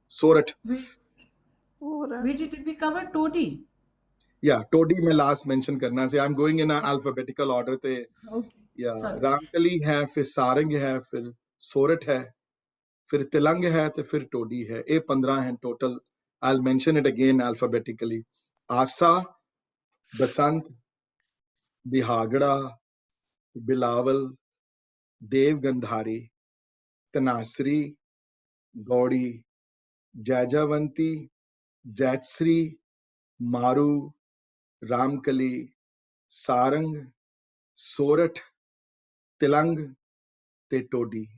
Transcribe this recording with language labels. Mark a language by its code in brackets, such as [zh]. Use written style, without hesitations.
[pa] Sorath. [en] Which did we cover? Todi. [pa] Yeah, Todi ਮੈਂ last mention ਕਰਨਾ ਸੀ। [en] I'm going in a alphabetical order [pa] ਤੇ ਰਾਮਕਲੀ ਹੈ, ਫਿਰ ਸਾਰੰਗ ਹੈ, ਫਿਰ ਸੋਰਠ ਹੈ, ਫਿਰ ਤਿਲੰਗ ਹੈ, ਤੇ ਫਿਰ ਟੋਡੀ ਹੈ। ਇਹ 15 ਹਨ total. [en] I'll mention it again alphabetically. [pa] ਆਸਾ, ਬਸੰਤ, ਬਿਹਾਗੜਾ, ਬਿਲਾਵਲ, ਦੇਵਗੰਧਾਰੀ, ਧਨਾਸਰੀ, ਗੌੜੀ, ਜੈਜਾਵੰਤੀ, ਜੈਤਸਰੀ, ਮਾਰੂ, ਰਾਮਕਲੀ, ਸਾਰੰਗ, ਸੋਰਠ, ਤਿਲੰਗ ਤੇ ਟੋਡੀ।